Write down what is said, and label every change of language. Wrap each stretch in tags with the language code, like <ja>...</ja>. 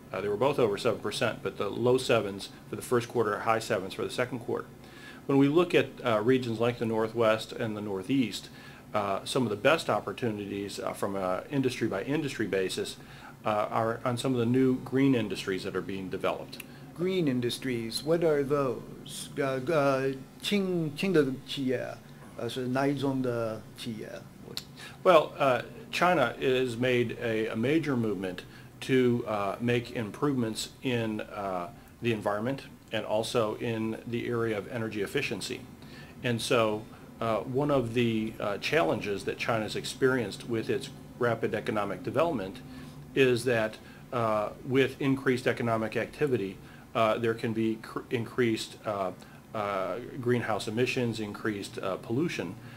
<en>They were both over 7%, but the low sevens for the first quarter, high sevens for the second quarter. When we look at regions like the Northwest and the Northeast, some of the best opportunities from an industry by industry basis are on some of the new green industries that are being developed. Green industries, what are those?</en> <zh>氢的企业是哪一种的企业？</zh> <en>Well, China has made a major movement to make improvements in the environment and also in the area of energy efficiency. And so one of the challenges that China has experienced with its rapid economic development is that with increased economic activity, there can be increased greenhouse emissions, increased pollution.</en>